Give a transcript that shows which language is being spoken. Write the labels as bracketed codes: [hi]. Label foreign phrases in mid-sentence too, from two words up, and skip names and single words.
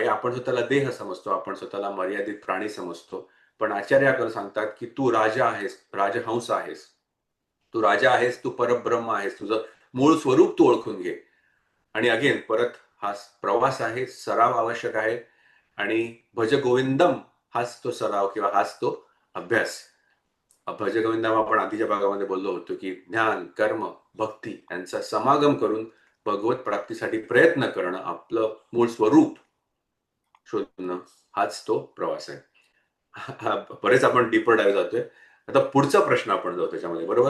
[mr] आपण स्वतःला देह समजतो, आपण स्वतःला मर्यादित प्राणी समजतो. पण आचार्य आपल्याला सांगतात, की तू राजा आहेस, राजहंस आहेस. तू राजा आहेस, तू परब्रह्म आहेस. तुझं मूळ स्वरूप तू ओळखून घे. आणि अगेन परत हा प्रवास आहे, सराव आवश्यक आहे. आणि भज गोविंदम हाच तो सराव किंवा हाच तो अभ्यास. भज गोविंदम आपण आधीच्या भागामध्ये बोललो होतो, की ज्ञान, कर्म, भक्ती यांचा समागम करून भगवत प्राप्तीसाठी प्रयत्न करणं, आपलं मूळ स्वरूप शोधणं, हाच तो प्रवास आहे. बरेच आपण [en] deeper dive [mr] जातोय. आता पुढचा प्रश्न आपण जाऊ त्याच्यामध्ये, बरोबर.